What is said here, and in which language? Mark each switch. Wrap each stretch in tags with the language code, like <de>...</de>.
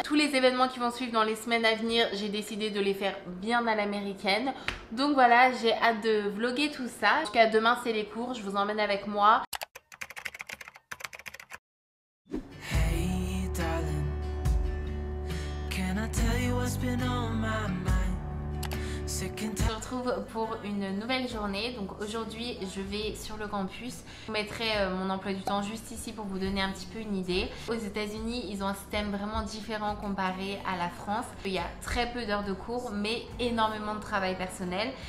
<fr>Tous les événements qui vont suivre dans les semaines à venir, j'ai décidé de les faire bien à l'américaine. Donc voilà, j'ai hâte de vlogger tout ça. Jusqu'à demain, c'est les cours. Je vous emmène avec moi.</fr> <en>Hey darling, can I tell you what's been on my mind?</en> <fr>On se retrouve pour une nouvelle journée. Donc aujourd'hui je vais sur le campus. Je vous mettrai mon emploi du temps juste ici pour vous donner un petit peu une idée. Aux États-Unis ils ont un système vraiment différent comparé à la France. Il y a très peu d'heures de cours mais énormément de travail personnel.</fr>